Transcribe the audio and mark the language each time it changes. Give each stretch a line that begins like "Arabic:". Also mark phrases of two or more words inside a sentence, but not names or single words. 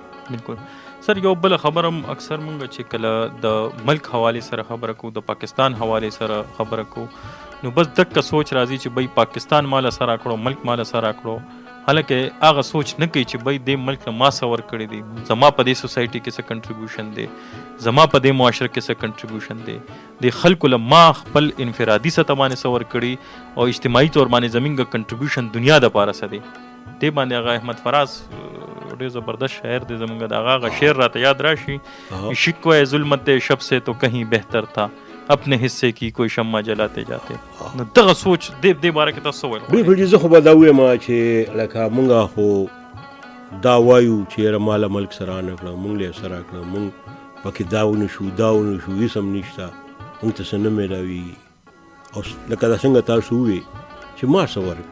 Pashto: بالکل سر، یو بل خبره هم اکثر مونږ چې کله د ملک حوالې سره خبره کوو، د پاکستان حوالې سره خبره کوو، نو بس دقه سوچ راځي چې بھئی پاکستان ماله سره کړو، ملک ماله سره کړو، حالانکه هغه سوچ نه کوي چې بھئی دې ملک نه ما څه ورکړی دی، زما په دې سوسایټي کې څه کنټریبیوشن دی، زما په دې معاشره کې څه کنټریبیوشن دی، د خلکو له ما خپل انفرادي سطح باندې څه ورکړي او اجتماعي طور باندې زمونږ کنټریبیوشن دنیا دپاره څه دی. دې باندې هغه احمد فراز ډېر زبردست شاعر دی زمونږ د هغه شعر راته یاد راشي،
Urdu: شکوہ ظلمت شب سے تو کہیں بہتر تھا اپنے حصے کی کوئی شمع جلاتے جاتے.
Pashto: نو دغه سوچ دې باره کې تاسو وایئ. بالکل چې زه خو به دا ووایم چې لکه مونږ خو دا وایو چې یاره ما له ملک سره نه کړه، مونږ له یې سره کړه، مونږ پکې دا ونه شو هېڅ هم نشته، مونږ ته څه نه میلاویږي. او لکه دا څنګه تاسو ووایئ چې ما څه ورکړه.